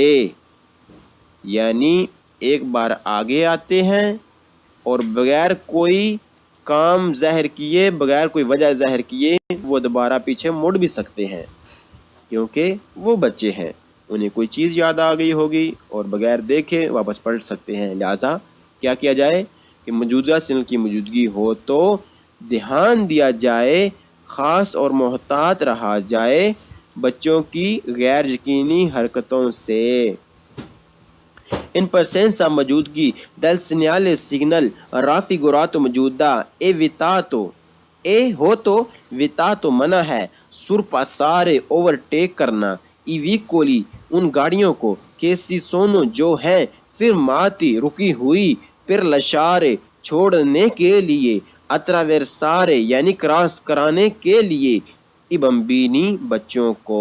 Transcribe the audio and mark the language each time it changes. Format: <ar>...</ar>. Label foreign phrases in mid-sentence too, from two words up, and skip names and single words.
<ur>یعنی ایک بار آگے آتے ہیں اور بغیر کوئی کام ظاہر کیے، بغیر کوئی وجہ ظاہر کیے وہ دوبارہ پیچھے مڑ بھی سکتے ہیں، کیونکہ وہ بچے ہیں، انہیں کوئی چیز یاد آ گئی ہوگی اور بغیر دیکھے واپس پلٹ سکتے ہیں. لہٰذا کیا کیا جائے کہ موجودہ سگنل کی موجودگی ہو تو دھیان دیا جائے، خاص اور محتاط رہا جائے بچوں کی غیر یقینی حرکتوں سے.</ur> <it>In presenza</it> <ur>موجودگی</ur> <it>del segnale signal raffigurato</it> <ur>موجودہ اے ہو تو ویتاتو منع ہے، سرپاسارے اوورٹیک کرنا،</ur> <it>i veicoli</it> <ur>ان گاڑیوں کو،</ur> <it>che si sono</it> <ur>جو ہیں، پھر ماتی رکی ہوئی، پھر لشارے چھوڑنے کے لیے، اتراویرسارے یعنی کراس کرانے کے لیے،</ur> <it>i bambini</it> <ur>بچوں کو.</ur>